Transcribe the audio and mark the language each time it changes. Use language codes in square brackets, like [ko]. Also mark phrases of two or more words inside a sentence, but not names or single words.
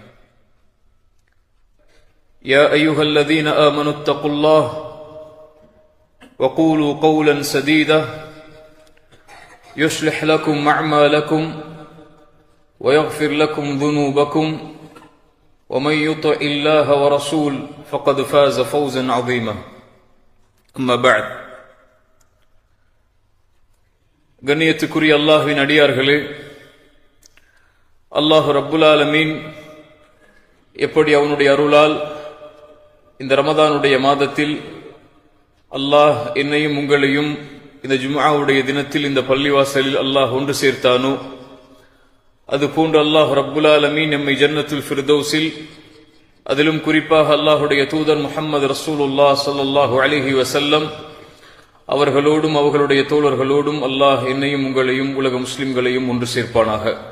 [ar] يا أيها الذين آمنوا اتقوا الله وقولوا قولا سديدا يصلح لكم أعمالكم ويغفر لكم ذنوبكم ومن يطع الله ورسول فقد فاز فوزا عظيما. أما بعد. [ta] கண்ணியத்துக்குரிய அல்லாஹ்வின் அடியார்களே, [ar] الله رب العالمين [ta] எப்படி அவனுடைய அருளால் இந்த ரமதானுடைய மாதத்தில் அல்லாஹ் என்னையும் உங்களையும் இந்த ஜும்ஆவுடைய தினத்தில் இந்த பள்ளிவாசலில் அல்லாஹ் ஒன்று சேர்த்தானோ, அதுபோன்று [ar] الله رب العالمين [ta] நம்மை [ar] جنة الفردوس, [ta] அதிலும் குறிப்பாக அல்லாஹுடைய தூதர் [ar] محمد رسول الله صلى الله عليه وسلم [ta] அவர்களோடும் அவர்களுடைய தோழர்களோடும் அல்லாஹ் என்னையும் உங்களையும் உலக முஸ்லிம்களையும் ஒன்று சேர்ப்பானாக.